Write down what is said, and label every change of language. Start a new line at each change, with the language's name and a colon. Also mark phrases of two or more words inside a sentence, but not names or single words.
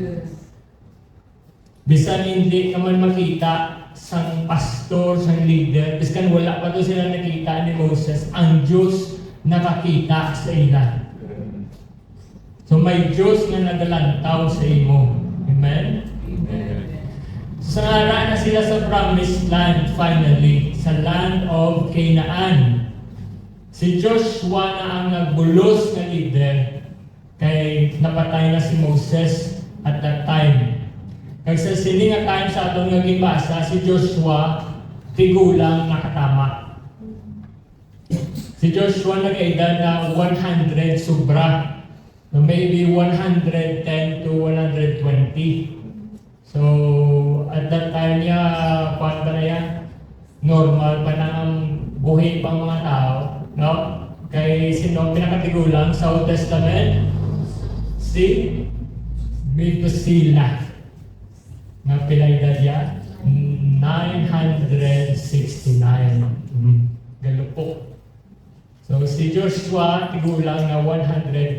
Hiligaynon: Bisan hindi naman makita sang pastor, sang leader, biskan wala pa to sila nakita ni Moses, ang Diyos nakakita sa ila. So, may Diyos na nagalantaw sa imo. Amen? Sa ngara na sila sa Promised Land finally, sa
English: land of Canaan.
Hiligaynon: Si Joshua na ang nagbulos na leader kay napatay na si Moses
English: at that time.
Hiligaynon: Kag sa sini nga
English: time sa
Hiligaynon: atong nga gibasa, si Joshua tigulang nakatama. Si Joshua nag-edad na 100 sobra.
English: So maybe 110 to 120. So at that time
Hiligaynon: niya, paano ba na yan? Normal pa na ang buhay pang mga tao. No? Kay sino pinakatigulang sa Old Testament? Si Methuselah. Nga pila edad yan? 969. Galupok. So si Joshua tigulang na 120.